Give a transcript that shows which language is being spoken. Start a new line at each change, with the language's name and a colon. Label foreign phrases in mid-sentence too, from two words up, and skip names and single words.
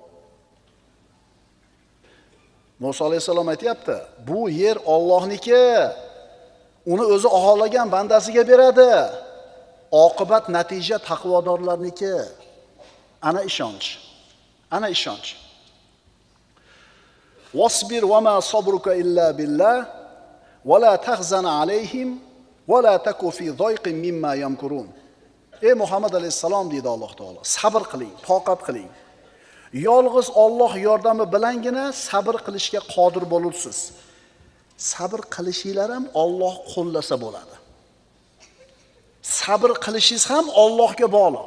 Uzbek: Musa alayhissalom aytayapti, bu yer Allohniki. Uni o'zi xohlagan bandasiga beradi. Oqibat natija taqvodorlarniki. Ana ishonch. Ana ishonch.
Arabic: واصبر وما صبرك إلا بالله ولا تحزن عليهم ولا تك في ضيق مما يمكرون.
Uzbek: Ey Muhammad alayhissalom deydi Alloh taolo, sabr qiling, toqat qiling. Yolg'iz Alloh yordami bilangina sabr qilishga qodir bo'lursiz. Sabr qilishinglar ham Alloh qo'llasa bo'ladi. Sabr qilishingiz ham Allohga bog'liq.